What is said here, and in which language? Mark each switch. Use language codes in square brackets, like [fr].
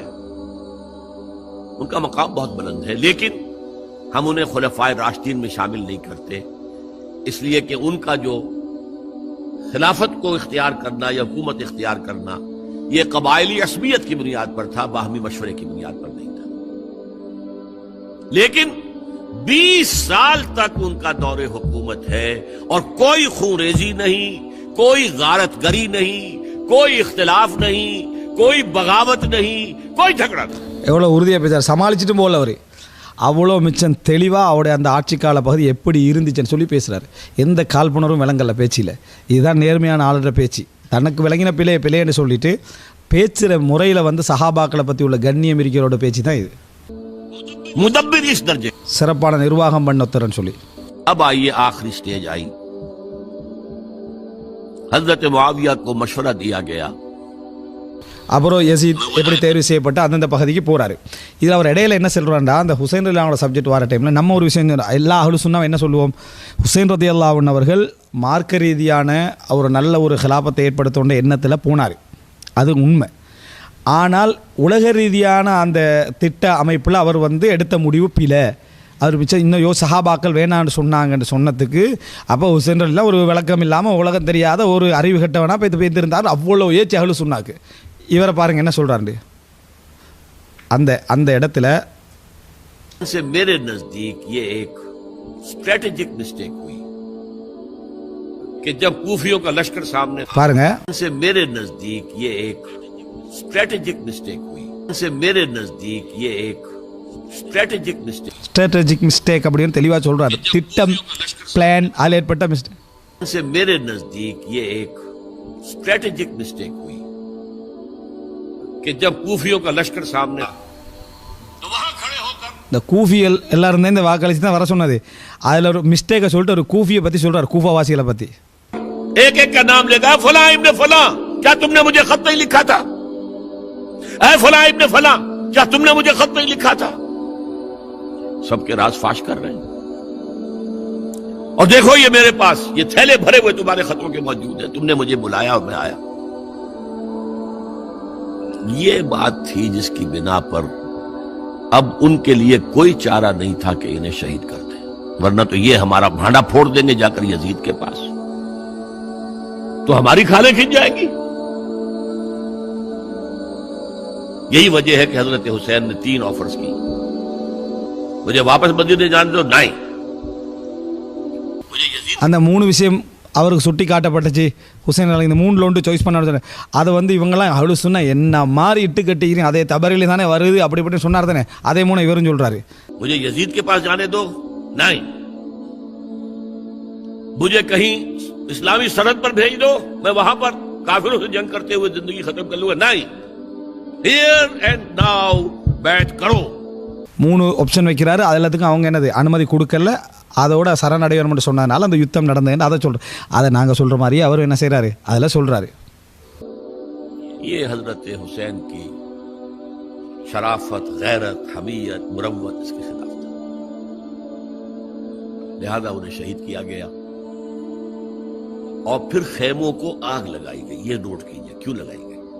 [hi] उनका मकाम बहुत बुलंद है, लेकिन हम उन्हें खुलफाए राशिदीन में शामिल नहीं करते, इसलिए कि उनका जो खिलाफत को इख्तियार करना या हुकूमत इख्तियार करना ये कबायली असमियत की बुनियाद पर था, बाहमी मशवरे की बुनियाद पर नहीं था। लेकिन 20 साल तक उनका दौरे हुकूमत है और कोई खूरेजी नहीं, कोई गारतगरी नहीं, कोई इख्तिलाफ नहीं, कोई बगावत नहीं, कोई झगड़ा नहीं। [ta] எவ்வளோ உறுதியாக பேசுகிறார், சமாளிச்சுட்டு போகல அவர். அவ்வளோ மிச்சம் தெளிவாக அவருடைய அந்த ஆட்சி கால பகுதி எப்படி இருந்துச்சுன்னு சொல்லி பேசுகிறார். எந்த காழ்ப்புணர்வும் விளங்கல பேச்சில். இதுதான் நேர்மையான ஆளுற பேச்சு. தனக்கு விளங்கின பிழைன்னு சொல்லிட்டு பேச்சுகிற முறையில் சஹாபாக்களை பற்றி உள்ள கண்ணியம் இருக்கிறோட பேச்சு தான் இது. [hi] मुदब्बिर इस दर्जे [ta] சிறப்பான நிர்வாகம் பண்ண சொல்லி. [hi] अब आइए आखिरी स्टेज आई। हजरत मुआविया को मशवरा दिया गया। [ta] அப்புறம் யசீத் எப்படி தேர்வு செய்யப்பட்டு அந்தந்த பகுதிக்கு போகிறாரு. இதில் அவர் இடையில என்ன சொல்கிறாண்டா, அந்த ஹுசைன் ரலியல்லாஹு சப்ஜெக்ட் வர டைமில் நம்ம ஒரு விஷயம் எல்லா அஹ்லு சுன்னா என்ன சொல்லுவோம், ஹுசைன் ரலியல்லாஹு அவர்கள் மார்க்க ரீதியான ஒரு நல்ல ஒரு ஹிலாபத்தை ஏற்படுத்தோன்ற எண்ணத்தில் போனார், அது உண்மை. ஆனால் உலக ரீதியான அந்த திட்ட அமைப்பில் அவர் எடுத்த முடிவு பிழை, அவர் மிச்சம் இன்னும் சஹாபாக்கள் வேணான்னு சொன்னாங்கன்னு சொன்னதுக்கு அப்போ ஹுசைன் ரலியல்லாஹு ஒரு விளக்கம் இல்லாமல் உலகம் தெரியாத ஒரு அறிவு கட்டவனா பேர்த்திருந்தார். அவ்வளோ ஏற்றி அகலு சொன்னாக்கு. இவரை பாருங்கள் என்ன சொல்கிறாரு அந்த இடத்துல. [hi] से मेरे नजदीक ये एक स्ट्रेटेजिक मिस्टेक हुई कि जब कूफियों का लश्कर सामने [ta] பாருங்க [hi] से मेरे नजदीक ये एक स्ट्रेटेजिक मिस्टेक हुई से मेरे नजदीक ये एक स्ट्रेटेजिक मिस्टेक [ta] ஸ்ட்ராட்டஜிக் மிஸ்டேக் அப்படின்னு தெளிவாக சொல்கிறாரு. திட்டம் பிளான் அதில் ஏற்பட்ட மிஸ்டேக். [hi] से मेरे नजदीक ये एक स्ट्रेटेजिक मिस्टेक हुई कि जब कूफियों का लश्कर सामने तो वहां खड़े होकर [ta] இந்த கூஃபியல் எல்லாரும் தான் இந்த வாக்களிச்சு தான் வர சொன்னது. அதில் ஒரு மிஸ்டேக்கை சொல்லிட்டு ஒரு கூஃபியை பற்றி சொல்கிறார், கூஃபாவாசிகளை பற்றி. [hi] एक एक का नाम लेगा. फला इब्ने फला, क्या तुमने मुझे खत नहीं लिखा था? ऐ फला इब्ने फला, क्या तुमने मुझे खत नहीं लिखा था? सबके राज फाश कर रहे हैं. और देखो ये मेरे पास ये थैले भरे हुए तुम्हारे खतों के मौजूद है. तुमने मुझे बुलाया और मैं आया. ये बात थी जिसकी बिना पर अब उनके लिए कोई चारा नहीं था कि इन्हें शहीद कर दें, वरना तो ये हमारा भांडा फोड़ देंगे जाकर यजीद के पास, तो हमारी खालें खिंच जाएंगी. यही वजह है कि हजरत हुसैन ने 3 ऑफर्स की. मुझे वापस मदीने जाने दो, नहीं. मुझे यजीद [ta] அந்த 3 விஷயம் அவருக்கு சுட்டி காட்டப்பட்டுச்சு. ஹுசைன் அலி இந்த 3ல் ஒன்று சாய்ஸ் பண்ண சொன்னேன். அதை இவங்கெல்லாம் அவ்வளோ சொன்னால் என்ன மாதிரி இட்டு கட்டிக்கிறீங்க, அதே தபரிலே தானே வருது அப்படி இப்படி சொன்னார் தானே. அதே 3 இவரும் சொல்கிறாரு. [hi] मुझे यजीद के पास जाने दो, नहीं. मुझे कहीं इस्लामी सरहद पर भेज दो, मैं वहां पर काफिरों से जंग करते हुए जिंदगी खत्म कर लूंगा, नहीं. [en] here and now [hi] बैठ करो. [ta] 3 ஆப்ஷன் வைக்கிறாரு. அது எல்லாத்துக்கும் அவங்க என்னது அனுமதி கொடுக்கல. அதோட சரணடைவர் மட்டும் சொன்னதுனால அந்த யுத்தம் நடந்ததுன்னு அதை சொல்கிறோம். அதை நாங்கள் சொல்கிற மாதிரியே அவர் என்ன செய்கிறாரு அதில் சொல்கிறாரு. [hi] ये हजरत हुसैन की शराफत, गैरत, हमीयत, मुरव्वत इसके खिलाफ था. लिहाजा उन्हें शहीद किया गया और फिर खेमों को आग लगाई गई. ये नोट कीजिए क्यों लगाई गई.